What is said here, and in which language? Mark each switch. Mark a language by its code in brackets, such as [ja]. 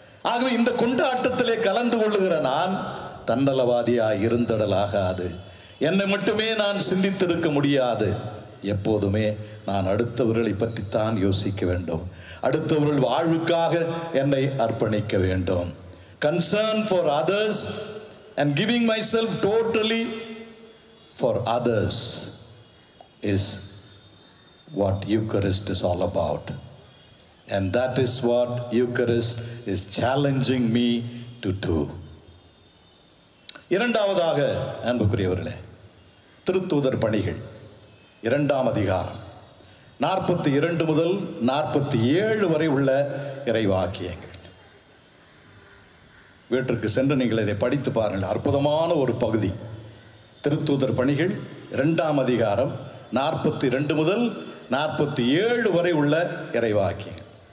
[ta] ஆகவே இந்த கொண்டாட்டத்திலே கலந்து கொள்ளுகிற நான் தன்னலவாதியாய் இருந்தடலாகாது. என்னை மட்டுமே நான் சிந்தித்திருக்க முடியாது. எப்போதுமே நான் அடுத்தவர்களை பற்றித்தான் யோசிக்க வேண்டும். அடுத்தவர்கள் வாழ்வுக்காக என்னை அர்ப்பணிக்க வேண்டும். [en] Concern for others and giving myself totally for others is what Eucharist is all about. And that is what Eucharist is challenging me to do. [ta] இரண்டாவதாக அன்புக்குரியவர்களே, திருத்தூதர் பணிகள் 2ஆம் அதிகாரம் 42 முதல் 47 வரை உள்ள இறைவாக்கியங்கள். வீட்டிற்கு சென்று நீங்கள் இதை படித்து பாருங்கள். அற்புதமான ஒரு பகுதி. திருத்தூதர் பணிகள் 2ஆம் அதிகாரம் 42 முதல் 47 வரை உள்ள இறைவாக்கியங்கள்.